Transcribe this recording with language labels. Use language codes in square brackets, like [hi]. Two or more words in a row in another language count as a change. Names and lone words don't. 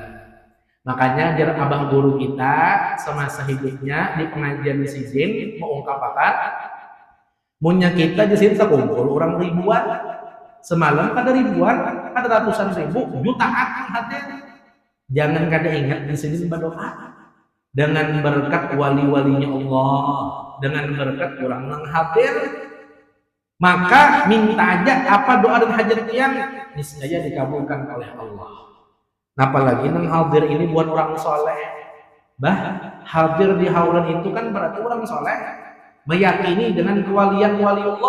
[bjn] Makanya jar abah guru kita semasa hidupnya di pengajian di Sizin mengungkapkan, munya kita di sini terkumpul orang ribuan, semalam kada ribuan, kada ratusan ribu, jutaan hati. Jangan kada ingat di sini berdoa. [id] Dengan berkat wali-walinya Allah, dengan berkat orang yang hadir, maka minta aja apa doa dan hajat yang niscaya dikabulkan oleh Allah. Apalagi yang hadir ini buat orang soleh. Hadir di haulan itu kan berarti orang soleh meyakini dengan kewalian wali Allah.